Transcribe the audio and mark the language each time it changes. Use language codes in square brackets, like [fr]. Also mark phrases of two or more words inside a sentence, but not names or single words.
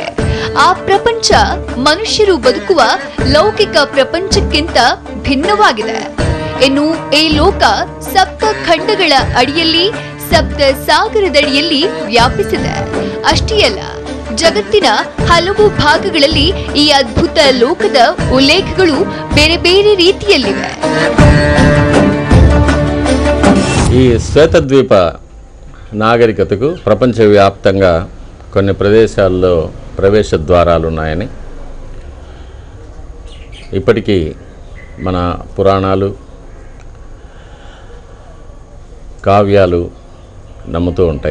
[kn] ಆ ಪ್ರಪಂಚ ಮನುಷ್ಯರು ಬದುಕುವ ಲೌಕಿಕ ಪ್ರಪಂಚಕ್ಕಿಂತ ಭಿನ್ನವಾಗಿದೆ. ಇನ್ನು ಈ ಲೋಕ ಸಪ್ತ ಖಂಡಗಳ ಅಡಿಯಲ್ಲಿ, ಸಪ್ತ ಸಾಗರದಡಿಯಲ್ಲಿ ವ್ಯಾಪಿಸಿದೆ. ಅಷ್ಟೇ ಅಲ್ಲ, ಜಗತ್ತಿನ ಹಲವು ಭಾಗಗಳಲ್ಲಿ ಈ ಅದ್ಭುತ ಲೋಕದ ಉಲ್ಲೇಖಗಳು ಬೇರೆ ಬೇರೆ ರೀತಿಯಲ್ಲಿವೆ. [te] ఈ శ్వేతద్వీప నాగరికతకు ప్రపంచవ్యాప్తంగా కొన్ని ప్రదేశాల్లో ప్రవేశ ద్వారాలు ఉన్నాయని ఇప్పటికీ మన పురాణాలు, కావ్యాలు నమ్ముతూ ఉంటాయి.